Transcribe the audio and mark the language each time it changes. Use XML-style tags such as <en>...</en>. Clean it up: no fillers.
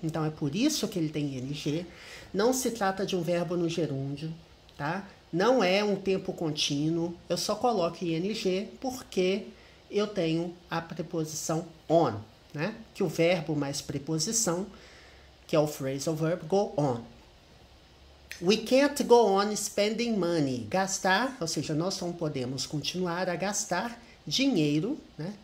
<pt>Então, é por isso que ele tem ing. Não se trata de um verbo no gerúndio, tá? Não é um tempo contínuo. Eu só coloco ing porque eu tenho a preposição on, né? Que o verbo mais preposição, que é o phrasal verb, go on.</pt> <en>We can't go on spending money.</en> <pt>Gastar, ou seja, nós não podemos continuar a gastar dinheiro, né?</pt>